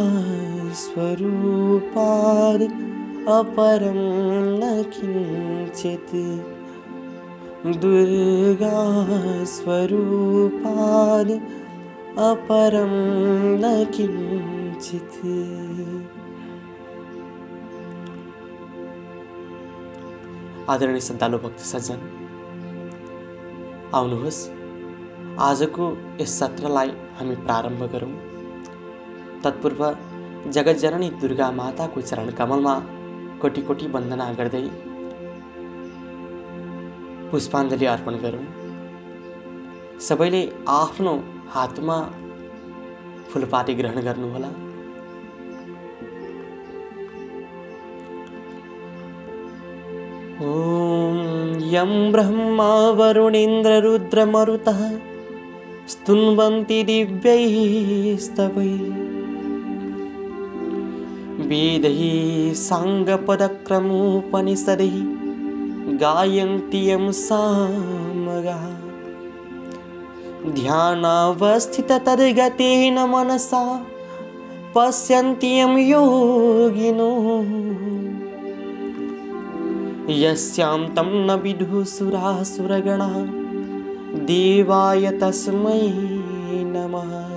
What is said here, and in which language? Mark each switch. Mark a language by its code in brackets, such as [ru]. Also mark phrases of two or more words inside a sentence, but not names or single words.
[sa] स्वरूपाद् अपरं न किञ्चित् दुर्गा स्वरूपाद् अपरं न किञ्चित्। [ne] आदरणीय श्रद्धालु भक्त सज्जन, आउनुहोस् आजको यस सत्रलाई हामी प्रारम्भ गरौँ। तत्पूर्व जगत जननी दुर्गा माताको चरण कमलमा कोटि कोटि वन्दना गर्दै पुष्पाञ्जली अर्पण गरौँ। सबैले आफ्नो हातमा फुलपाती ग्रहण गर्नुहोला। [sa] ओम यं ब्रह्मा वरुणेन्द्र रुद्र मरुतः स्तुन्वन्ति दिव्यैस्तवैः वेदैः साङ्गपदक्रमोपनिषदैः गायन्ति यं सामगाः ध्यानावस्थिततद्गतेन मनसा पश्यन्ति यं योगिनो यस्यां तं न विदुः सुरासुरगणाः देवाय तस्मै नमः।